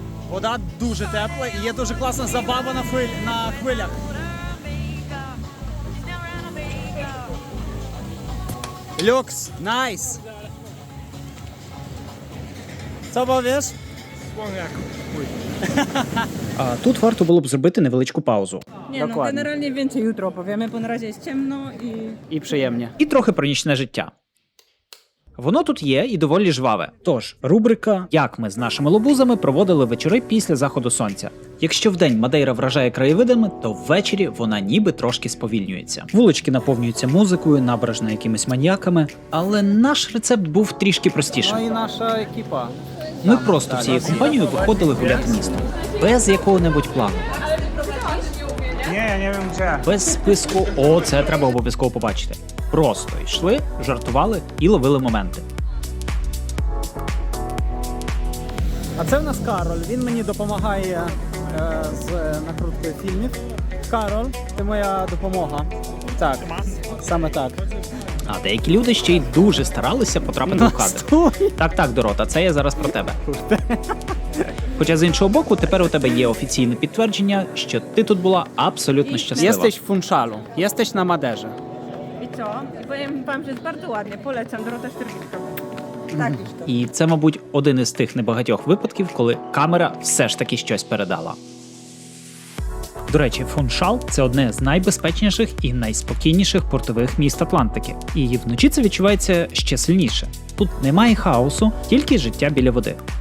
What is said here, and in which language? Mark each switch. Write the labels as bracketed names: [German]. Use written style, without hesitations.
[Ukrainian] Вода дуже тепла і є дуже класна забава на хвилях. Люкс, найс. [Polish] Co powiesz? [Ukrainian] А тут варто було б зробити невеличку паузу. [Polish] Nie no, Dokładnie. generalnie więcej jutro opowiemy, bo na razie jest ciemno i... [Ukrainian] І приємні. І трохи про нічне життя. Воно тут є і доволі жваве. Тож, рубрика «Як ми з нашими лобузами проводили вечори після заходу сонця». Якщо вдень Мадейра вражає краєвидами, то ввечері вона ніби трошки сповільнюється. Вулички наповнюються музикою, набережна якимись маньяками, але наш рецепт був трішки простішим. Ну і наша екіпа. Ми просто всією компанією виходили гуляти містом. Без якого-небудь плану. Ні, я не [Polish] wiem gdzie. [Ukrainian] Без списку «О, це треба обов'язково побачити». Просто йшли, жартували і ловили моменти. А це в нас Кароль. Він мені допомагає з накруткою фільмів. Кароль, ти моя допомога. Так, саме так. А деякі люди ще й дуже старалися потрапити в кадр. Так, Дорота, це я зараз про тебе. Хоча з іншого боку, тепер у тебе є офіційне підтвердження, що ти тут була абсолютно щаслива. [Polish] Jesteś w Funszalu, jesteś na Maderze. I co? I powiem wam, że jest bardzo ładnie. Polecam, Dorota Sztyrkiewska. Tak już to. [Ukrainian] І це, мабуть, один із тих небагатьох випадків, коли камера все ж таки щось передала. До речі, Фуншал – це одне з найбезпечніших і найспокійніших портових міст Атлантики. І вночі це відчувається ще сильніше. Тут немає хаосу, тільки життя біля води.